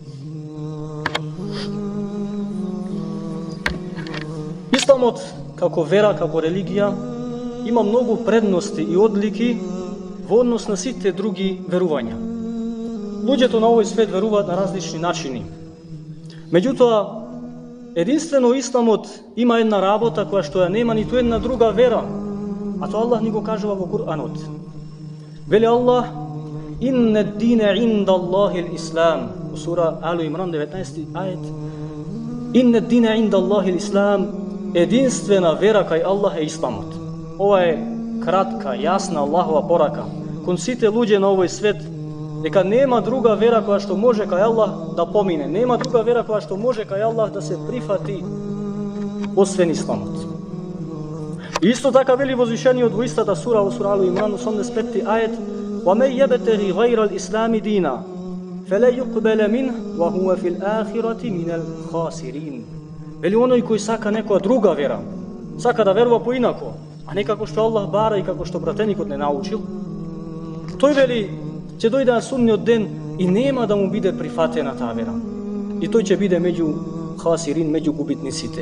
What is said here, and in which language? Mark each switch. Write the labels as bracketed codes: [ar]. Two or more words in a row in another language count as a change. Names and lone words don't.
[mk] Исламот како вера, како религија, има многу предности и одлики во однос на сите други верувања. Луѓето на овој свет веруваат на различни начини. Меѓутоа, единствено Исламот има една работа која што ја нема ниту една друга вера, а тоа Аллах ни го кажува во Куранот. Вели Аллах: [ar] "إن الدين عند الله الإسلام", [mk] во сура Али Имран 19 ајет. [ar] "إن الدين عند الله الإسلام", [mk] единствена вера кај Аллах е Исламот. Ова е кратка, јасна Аллахова порака кон сите луѓе на овој свет, дека нема друга вера која што може кај Аллах да помине, нема друга вера која што може кај Аллах да се прифати освен Исламот. И исто така вели возвишениот во истата сура, во сура Али Имран 85 ајет: [ar] "ومن يبتغ غير الإسلام دينا فلن يقبل منه وهو في الآخرة من الخاسرين." [mk] Вели оној кој сака некоја друга вера, сака да верува поинако, а не како што Аллах бара и како што братеникот не научил, тој вели ќе дојде на судниот ден и нема да му биде прифатена таа вера. И тој ќе биде меѓу хасирин, меѓу губитниците.